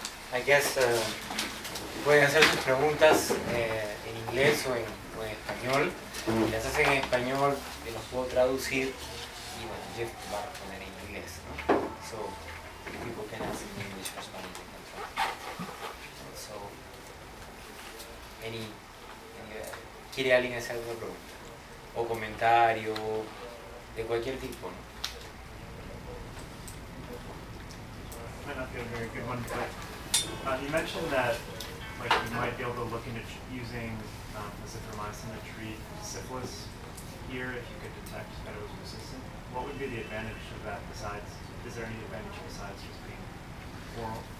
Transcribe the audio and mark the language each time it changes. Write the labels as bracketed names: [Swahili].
[English] I guess [Spanish] pueden hacer sus preguntas en inglés o en español. Las hacen en español, que los puedo traducir y bueno, Jeff va a responder en inglés, ¿no? [English] So, people can ask in English or Spanish, they can translate. [Spanish] So, ¿quiere alguien hacer alguna pregunta? O comentario, de cualquier tipo, ¿no? [English] Might not be a very good one, but you mentioned that like you might be able to look into using azithromycin to treat syphilis here if you could detect that it was resistant. What would be the advantage of that besides, is there any advantage besides just being oral?